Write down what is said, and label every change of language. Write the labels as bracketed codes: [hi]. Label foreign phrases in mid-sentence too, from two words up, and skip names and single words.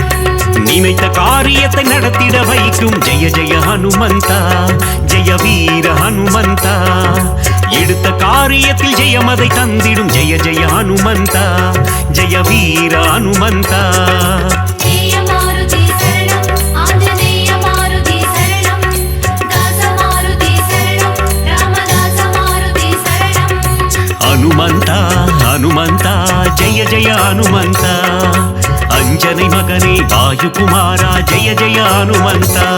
[ta] நினைத்த காரியத்தை நடத்திட வைக்கும் ஜெய ஜெய ஹனுமந்த ஜெய வீர ஹனுமந்த எடுத்த காரியத்தில் ஜெயமதை தந்திடும் ஜெய ஜெய ஹனுமந்த ஜெய வீர ஹனுமந்த ஜெய மாருதி சரணம் ஆஞ்சநேய மாருதி சரணம் தாச மாருதி சரணம் ராமதாச மாருதி சரணம் [kn] ಹನುಮಂತ ಹನುಮಂತ ಜಯ ಜಯ ಹನುಮಂತ ಅಂಜனை ಮಗನೇ ವಾಯುಕುಮಾರ ಜಯ ಜಯ ಹನುಮಂತ